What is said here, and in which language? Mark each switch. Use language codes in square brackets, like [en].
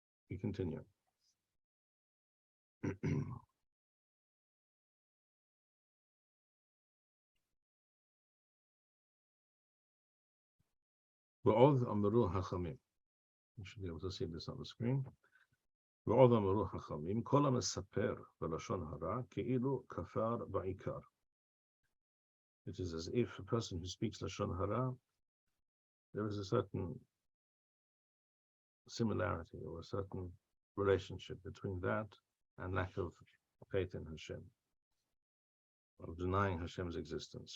[en] We continue. [he] ועוד אמרו חכמים. [en] You should be able to see this on the screen. [he] ועוד אמרו חכמים, כל המספר בלשון הרע כאילו כפר בעיקר. [en] It is as if a person who speaks Lashon HaRa, there is a certain similarity or a certain relationship between that and lack of faith in Hashem, of denying Hashem's existence.